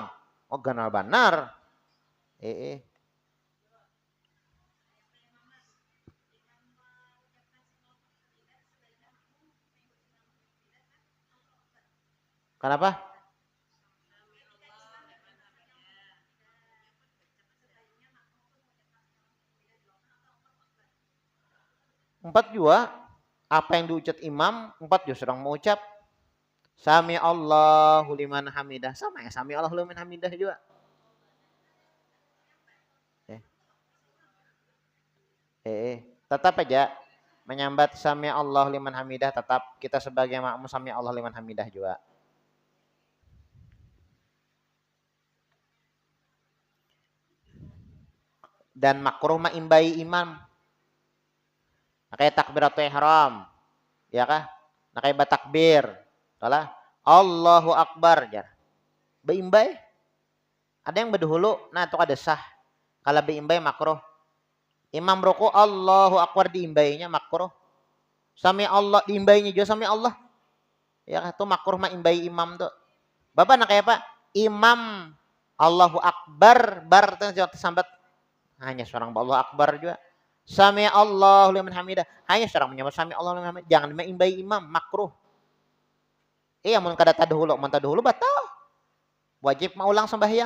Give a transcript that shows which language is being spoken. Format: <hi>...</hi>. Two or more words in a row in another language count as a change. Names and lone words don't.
<bjn>Oh, ganal benar. Kenapa? Empat juga. Apa yang diucap imam, 4 juga sedang mengucap.</bjn> <ar>Sami Allahu liman hamidah.</ar> <bjn>Sama ya,</bjn> <ar>Sami Allahu liman hamidah</ar> <bjn>juga. Tetap aja menyambat</bjn> <ar>Sami Allahu liman hamidah,</ar> <bjn>tetap kita sebagai makmum</bjn> <ar>Sami Allahu liman hamidah</ar> <bjn>juga. Dan makruh imbai imam. Kayak takbiratul ihram. Ya kah? Kayak batakbir. Salah.</bjn> <ar>Allahu Akbar</ar> <bjn>jar. Beimbai. Ada yang berdahulu, nah itu ada sah. Kalau diimbai makruh. Imam ruku</bjn> <ar>Allahu Akbar</ar> <bjn>diimbainya makruh.</bjn> <ar>Sami Allah</ar> <bjn>diimbainya juga</bjn> <ar>sami Allah.</ar> <bjn>Ya itu makruh mah imbai imam tuh. Bapak nak kayak apa? Imam</bjn> <ar>Allahu Akbar</ar> <bjn>bar sambat hanya seorang</bjn> <ar>Allahu Akbar</ar> <bjn>juga.</bjn> <ar>Sami Allahu liman hamidah.</ar> <bjn>Hanya seorang menyebut</bjn> <ar>sami Allahu liman hamidah.</ar> <bjn>Jangan imbai imam makruh. Iya mun kada tadahulu batal. Wajib mau ulang sembahyang.</bjn>